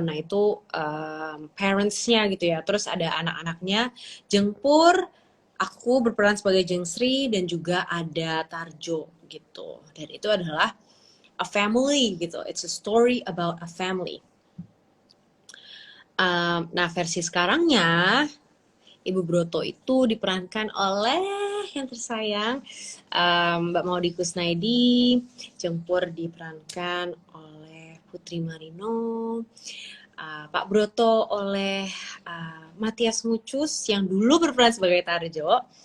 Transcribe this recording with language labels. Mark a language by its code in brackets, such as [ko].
[id] Nah, itu parents-nya gitu ya. Terus ada anak-anaknya, Jengpur, aku berperan sebagai Jengsri, dan juga ada Tarjo gitu. Dan itu adalah a family gitu. [en] It's a story about a family. [id] Nah, versi sekarangnya Ibu Broto itu diperankan oleh yang tersayang Mbak Maudy Kusnaidi, Jempur diperankan oleh Putri Marino, Pak Broto oleh Matias Mucus yang dulu berperan sebagai Tarjo,